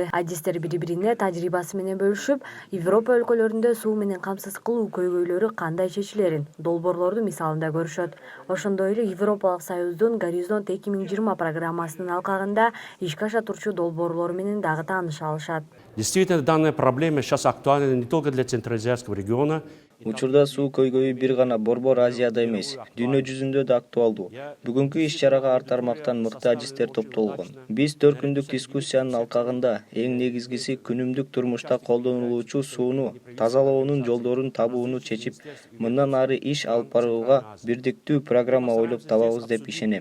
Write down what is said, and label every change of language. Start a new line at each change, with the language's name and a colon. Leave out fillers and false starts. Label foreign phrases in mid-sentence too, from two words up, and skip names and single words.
Kyrgyz: Адистер бири-бирине тажрыйбасы менен бөлүшүп, Европа өлкөлөрүндө суу менен камсыз кылуу көйгөйлөрү кандай чечилерин долбоорлорду мисалында көрүшөт. Ошондой эле Европалык Союздун Горизонт 2020 программасынын алкагында ишке аша турчу долбоорлору менен дагы тааныша алышат.
Russian: Действительно, данная проблема сейчас актуальна не только для Центральноазиатского региона.
Kyrgyz: Учурда суу көйгөйү бир гана Борбор Азияда эмес, дүйнө жүзүндө да актуалдуу. Бүгүнкү иш-чарага ар тармактан мыкты адистер топтолгон. Биз 4 күндүк дискуссиянын алкагында эң негизгиси күнүмдүк турмушта колдонулуучу сууну тазалоонун жолдорун табууну чечип, мындан ары иш алып барууга бирдиктүү программа ойлоп табабыз деп ишенем.